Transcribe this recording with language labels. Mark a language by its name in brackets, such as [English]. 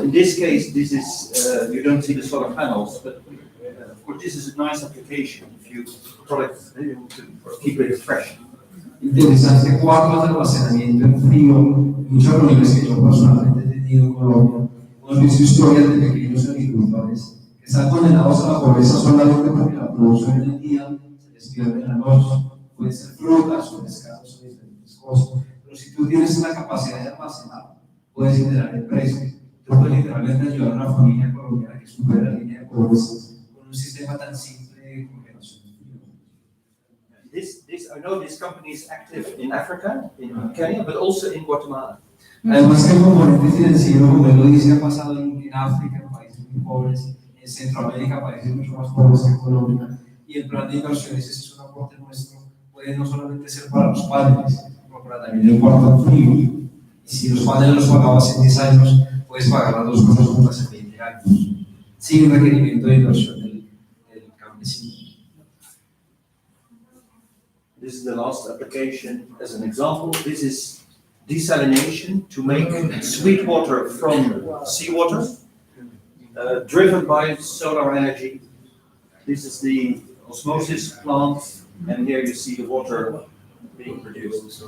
[English] In this case, this is you don't see the solar panels, but of course this is a nice application if you product to keep it fresh. [Spanish] Interesante, cuartos de almacenamiento en frío, muchas reuniones que yo personalmente he tenido en Colombia, hemos visto historias de pequeños agricultores que están condenados a la pobreza solamente porque la producción en el día se les pierde en la noche. Pueden ser frutas o pescados o diferentes cosas, pero si tú tienes la capacidad de almacenar, puedes generar empresas. Tú puedes literalmente ayudar a una familia colombiana que supera la línea de pobreza con un sistema tan simple de congelación. [English] I know this company is active in Africa, in Kenya, but also in Guatemala. [Spanish] Además que el componente financiero, como él lo dice, ha pasado en África, en países muy pobres, en Centroamérica, países mucho más pobres que Colombia, y el plan de inversiones, ese es un aporte nuestro, puede no solamente ser para los paneles, sino para también el cuarto frío. Y si los paneles los pagabas en 10 años, puedes pagar las dos cosas juntas en 20 años, sin requerimiento de inversión del campesino. [English] This is the last application as an example. This is desalination to make sweet water from seawater, driven by solar energy. This is the osmosis plants, and here you see the water being produced.